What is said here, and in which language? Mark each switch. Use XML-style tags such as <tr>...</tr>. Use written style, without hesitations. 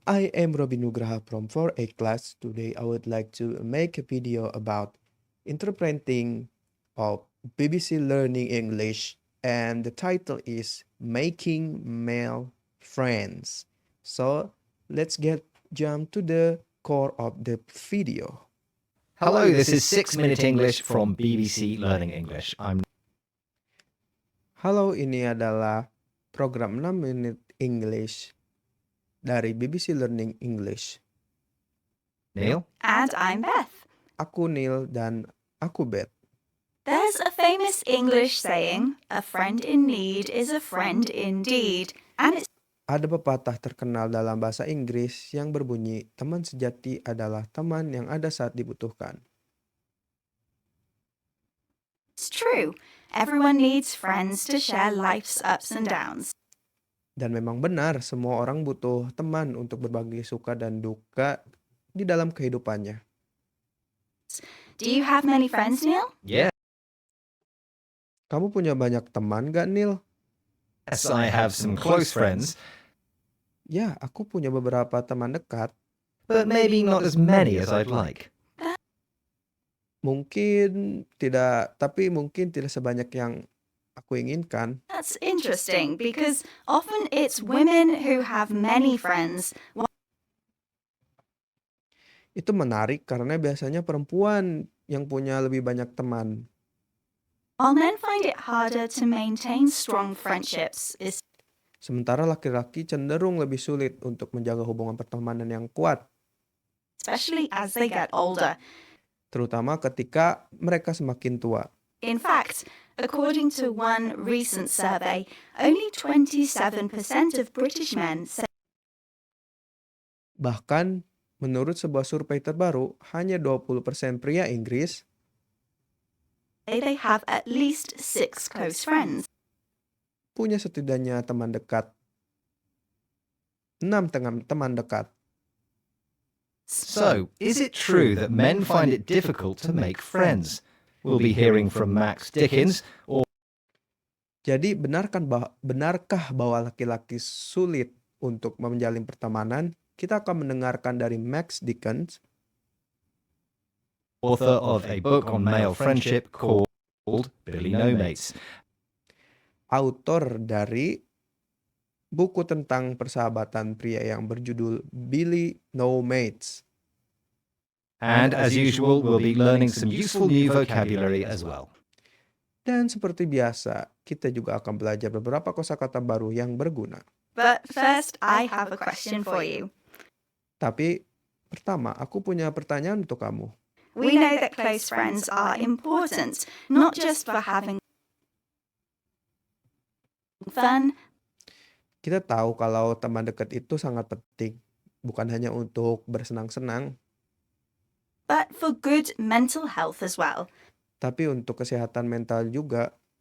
<en>I am Robin Nugraha from 4A class. Today I would like to make a video about interpreting of BBC Learning English, and the title is Making Male Friends. So let's get jump to the core of the video. Hello, this is 6 Minute English from BBC Learning English.</en> <id>Halo, ini adalah program 6 menit English dari BBC Learning English.</id> <en>Neil. And I'm Beth.</en> <id>Aku Neil dan aku Beth.</id> <en>There's a famous English saying, a friend in need is a friend indeed. And it's</en> <id>Ada pepatah terkenal dalam bahasa Inggris yang berbunyi, teman sejati adalah teman yang ada saat dibutuhkan.</id> <en>true. Everyone needs friends to share life's ups and downs.</en> <id>Dan memang benar, semua orang butuh teman untuk berbagi suka dan duka di dalam kehidupannya.</id> <en>Do you have many friends, Neil? Yes,</en> <id>Kamu punya banyak teman gak, Neil?</id> <en>I have some close friends,</en> <id>Ya, aku punya beberapa teman dekat.</id> <en>but maybe not as many as I'd like.</en> <id>Mungkin tidak sebanyak yang aku inginkan.</id> <en>That's interesting because often it's women who have many friends,</en> <id>Itu menarik karena biasanya perempuan yang punya lebih banyak teman.</id> <en>while men find it harder to maintain strong friendships.</en> <id>Sementara laki-laki cenderung lebih sulit untuk menjaga hubungan pertemanan yang kuat,</id> <en>Especially as they get older.</en> <id>terutama ketika mereka semakin tua.</id> <en>In fact, according to one recent survey, only 27% of British men say</en> <id>Bahkan, menurut sebuah survei terbaru, hanya 20% pria Inggris</id> <en>they have at least 6 close friends.</en> <id>punya setidaknya teman dekat. 6 teman dekat.</id> <en>So, is it true that men find it difficult to make friends? We'll be hearing from Max Dickens or</en> <id>Jadi, benarkah bahwa laki-laki sulit untuk menjalin pertemanan? Kita akan mendengarkan dari Max Dickens,</id> <en>author of a book on male friendship called Billy No Mates.</en> <id>autor dari buku tentang persahabatan pria yang berjudul Billy No Mates.</id> <en>And as usual, we'll be learning some useful new vocabulary as well.</en> <id>Dan seperti biasa, kita juga akan belajar beberapa kosakata baru yang berguna.</id> <en>But first, I have a question for you.</en> <id>Tapi pertama, aku punya pertanyaan untuk kamu.</id> <en>We know that close friends are important, not just for having fun,</en> <id>Kita tahu kalau teman dekat itu sangat penting, bukan hanya untuk bersenang-senang,</id> <en>but for good mental health as well.</en> <id>tapi untuk kesehatan mental juga.</id>